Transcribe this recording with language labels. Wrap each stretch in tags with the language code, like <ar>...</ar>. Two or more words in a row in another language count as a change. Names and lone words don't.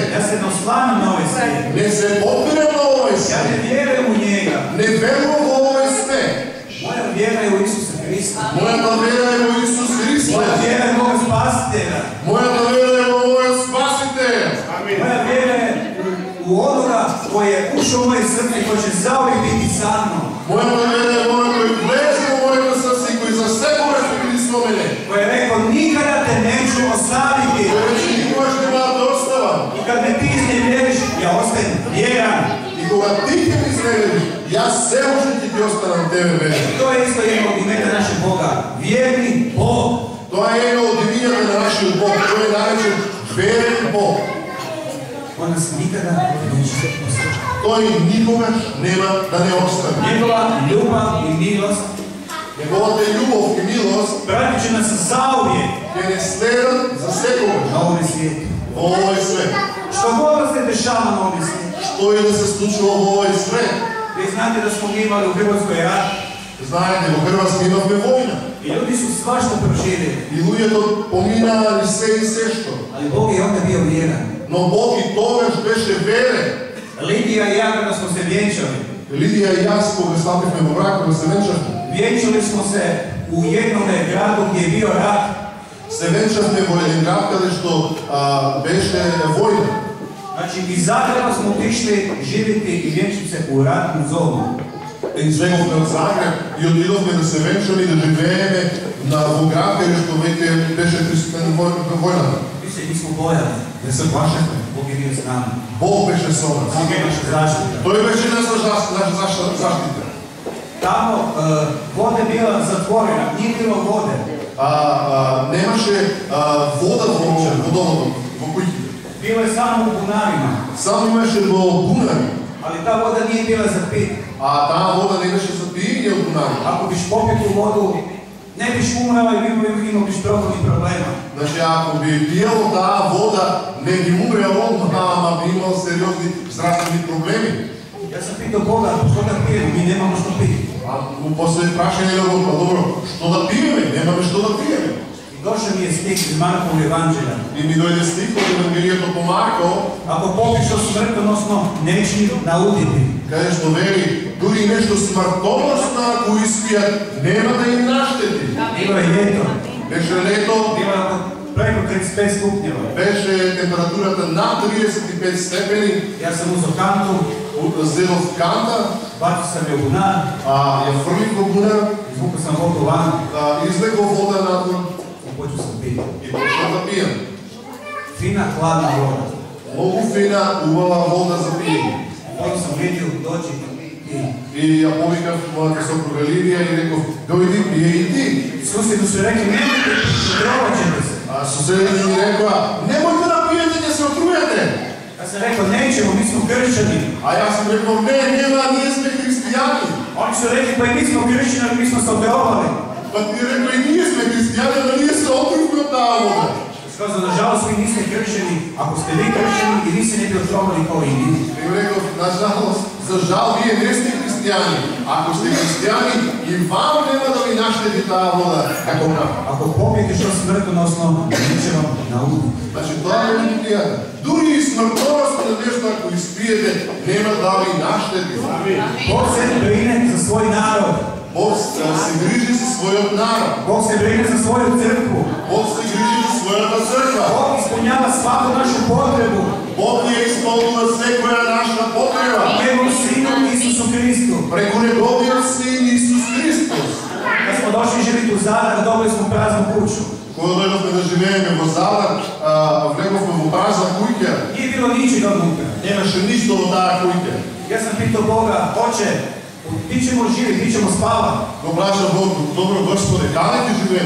<hr>Ja se ne oslanjam na ovaj svijet.</hr> <mk>Не се опирам на овој</mk> <hr>Ja</hr> <mk>свет.</mk> <hr>ne vjerujem u njega.</hr> <mk>Не верувам во овој свет.</mk> <hr>Moja vjera je u Isusa Hrista.</hr> <mk>Мојата вера е во Исус Христос.</mk> <hr>Moja vjera je u moga spasitelja.</hr> <mk>Мојата вера е во овој Спасител.</mk> <hr>Moja vjera je u onoga koji je ušao u moje srce i koji će zauvijek biti sa mnom.</hr> <mk>Мојата вера е во оној кој влезе во моето срце и кој за секогаш ќе биде со мене.</mk> <hr>Koji je rekao, nikada te neću ostaviti.</hr> <mk>Той рече, никогаш нема да те оставам.</mk> <hr>I kad me ti iznevjeriš, ja ostajem vjeran.</hr> <mk>И кога ти ќе ме изневериш, јас се уште ќе ти останам тебе верен.</mk> <hr>To je isto jedno od imena našeg Boga. Vjerni Bog.</hr> <mk>Тоа е едно од имињата на нашиот Бог. Тој е наречен верен Бог.</mk> <hr>On nas nikada neće ostaviti.</hr> <mk>Тој никогаш нема да не остави.</mk> <hr>Njegova ljubav i milost</hr> <mk>Неговата љубов и милост</mk> <hr>pratit će nas zauvijek</hr> <mk>ќе не следат за секогаш</mk> <hr>na ovom svijetu.</hr> <mk>во овој свет.</mk> <hr>Što god da se dešava na ovom svijetu.</hr> <mk>Што и да се случува во овој свет.</mk> <hr>Vi znate da smo mi imali u Hrvatskoj rat</hr> <mk>Знаете, во Хрватска имавме војна.</mk> <hr>i ljudi su svašta proživjeli.</hr> <mk>И луѓето поминаа се и се што.</mk> <hr>Ali Bog je onda bio vjeran.</hr> <mk>Но Бог и тогаш беше верен.</mk> <hr>Lidija i ja kada smo se vjenčali,</hr> <mk>Лидија и јас кога стапивме во брак, кога се венчавме,</mk> <hr>vjenčali smo se u jednom gradu gdje je bio rat.</hr> <mk>се венчавме во еден град каде што беше војна.</mk> <hr>Znači iz Zagreba smo otišli živjeti i vjenčiti se u ratnu zonu.</hr> <mk>Избеговме од Загреб и отидовме да се венчаме и да живееме во град каде што веќе беше присутен војната.</mk> <hr>Mi se nismo bojali.</hr> <mk>Не се плашевме.</mk> <hr>Bog je bio s nama.</hr> <mk>Бог беше со нас.</mk> <hr>Bog je naša zaštita.</hr> <mk>Тој беше наша заштита.</mk> <hr>Tamo voda je bila zatvorena, nije bilo vode.</hr> <mk>Немаше вода во водоводот, во куќите.</mk> <hr>Bilo je samo u bunarima.</hr> <mk>Само имаше во бунари,</mk> <hr>Ali ta voda nije bila za pit.</hr> <mk>таа вода не беше за пиење од бунари.</mk> <hr>Ako biš popio tu vodu, ne biš umrela i imao biš ogromnih problema.</hr> <mk>Значи, ако би пиело таа вода, не ги умреал одмah, ама би имал сериозни здравствени проблеми.</mk> <hr>Ja sam pitao Boga, što da pijemo, mi nemamo što piti.</hr> <mk>После прашање на Бог, добро, што да пиеме? Немаме што да пиеме.</mk> <hr>I došao mi je stih iz Markovog evanđelja.</hr> <mk>И ми дојде стих од Евангелието по Марко,</mk> <hr>Ako popiš o smrtonosno, neće nauditi.</hr> <mk>каде што вели, дури нешто смртоносно ако испијат, нема да им наштети.</mk> <hr>Bilo je ljeto,</hr> <mk>Беше лето,</mk> <hr>bilo je preko 35 stupnjeva.</hr> <mk>беше температурата над 35 степени,</mk> <hr>Ja sam uzeo kantu,</hr> <mk>зедов канта,</mk> <hr>bacio sam je u bunar,</hr> <mk>ја фрлив во бунар,</mk> <hr>izvukao sam vodu van</hr> <mk>излегол вода надвор</mk> <hr>i počeo sam piti.</hr> <mk>и почнав да пијам.</mk> <hr>Fina, hladna voda.</hr> <mk>Многу фина, убава вода за пиење.</mk> <hr>Onda sam vidio doći i</hr> <mk>И ја повикав мојата сопруга Лидија и реков, дојди, пие и ти.</mk> <hr>susjedu su rekli, nemojte, otrovat ćete se.</hr> <mk>Соседите ми рекоа, немојте да пиете, ќе се отруете.</mk> <hr>Ja sam rekao, nećemo, mi smo kršćani.</hr> <mk>Јас сум рекол, не, нема, ние сме христијани.</mk> <hr>Oni su rekli, pa i mi smo kršćani, mi smo se otrovali.</hr> <mk>Па ти рекол, и ние сме христијани, но ние се отрувме од таа вода.</mk> <hr>Сказал, nažalost, vi niste kršćani. Ako ste vi kršćani, i vi se ne bi otrovali kao i mi.</hr> <mk>И рекол, нажалост, за жал, вие не сте христијани. Ако сте христијани, и вам нема да ви наштети таа вода, како нам.</mk> <hr>Ako popijete što smrtonosno, neće vam nauditi.</hr> <mk>Значи, тоа е пријатно. Дури и смртоносно нешто ако испиете, нема да ви наштети.</mk> <hr>Bog se brine za svoj narod.</hr> <mk>Бог се грижи за својот народ.</mk> <hr>Bog se brine za svoju crkvu.</hr> <mk>Бог се грижи за својата црква.</mk> <hr>Bog ispunjava svaku našu potrebu.</hr> <mk>Бог ја исполнува секоја наша потреба.</mk> <hr>Njegovom Sinu Isusu Hristu.</hr> <mk>Преку неговиот син Исус Христос.</mk> <hr>Kad smo došli živjeti u Zadar, dobili smo praznu kuću.</hr> <mk>Кога дојдовме да живееме во Задар, влеговме во празна куќа.</mk> <hr>Nije bilo ničega unutra.</hr> <mk>Немаше ништо во таа куќа.</mk> <hr>Ja sam pitao Boga, Oče, gdje ćemo živjeti, gdje ćemo spavati?</hr> <mk>Го праша Бог, добро Господе, каде ќе живееме?</mk>